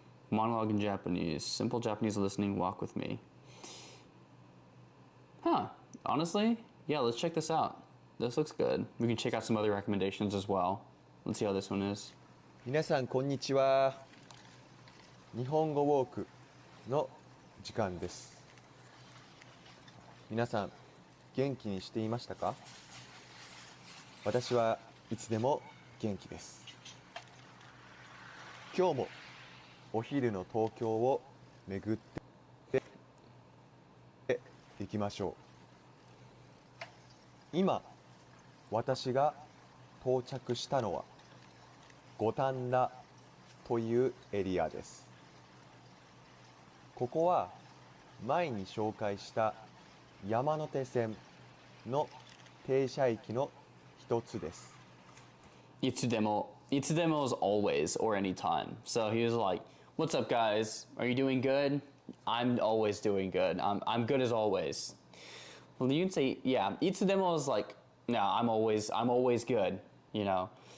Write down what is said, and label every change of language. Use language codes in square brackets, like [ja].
[en] Monologue in Japanese. Simple Japanese listening. Walk with me. Huh. Honestly, yeah, let's check this out. This looks good. We can check out some other recommendations as well. Let's see how this one is. [ja] 皆さんこんにちは。日本語ウォークの時間です。皆さん元気にしていましたか？私はいつでも元気です。今日もお昼の東京を巡っていきましょう。今私が到着したのは五反田というエリアです。ここは前に紹介した山手線の停車駅の一つです。 [en] いつでも is always or anytime. So he was like, "What's up, guys? Are you doing good? I'm always doing good. I'm good as always." Well, you can say, yeah, いつでも is like, no, I'm always good, you know.